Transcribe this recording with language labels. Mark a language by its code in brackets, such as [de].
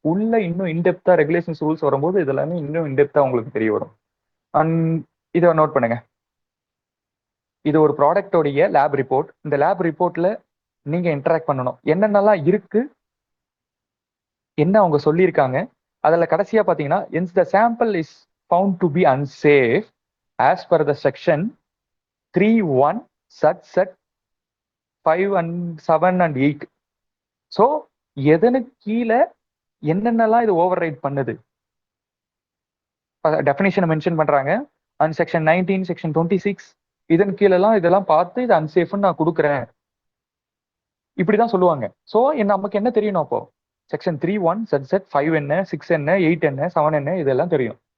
[ta] உள்ள இன்னும் இன்டெப்தா regulations rules வரும்போது இது எல்லாமே இன்னும் இன்டெப்தா உங்களுக்கு தெரிய வரும். அண்ட் இதை நோட் பண்ணுங்க. இது ஒரு ப்ராடக்டோடைய லேப் ரிப்போர்ட். இந்த லேப் ரிப்போர்ட்ல நீங்க இன்டராக்ட் பண்ணணும். என்னென்னலாம் இருக்கு, என்ன அவங்க சொல்லியிருக்காங்க. அதில் கடைசியா பார்த்தீங்கன்னா [en] the sample is found to be unsafe as per the section 3(1) set 5 and 7 and 8. [ta] So எதனுக்கு கீழே என்னென்னலாம் இது ஓவர் ரைட் பண்ணுது டெஃபினேஷனை மென்ஷன் பண்றாங்க. அண்ட் செக்ஷன் 19, செக்ஷன் 26 இதன் கீழெல்லாம் இதெல்லாம் பார்த்து இது அன்சேஃப்னு நான் கொடுக்குறேன் இப்படிதான் சொல்லுவாங்க. ஸோ நமக்கு என்ன தெரியணும் அப்போ? செக்ஷன் 3(1) செட் 5 என்ன, 6 என்ன, 8 என்ன, 7 என்ன, இதெல்லாம் தெரியும்.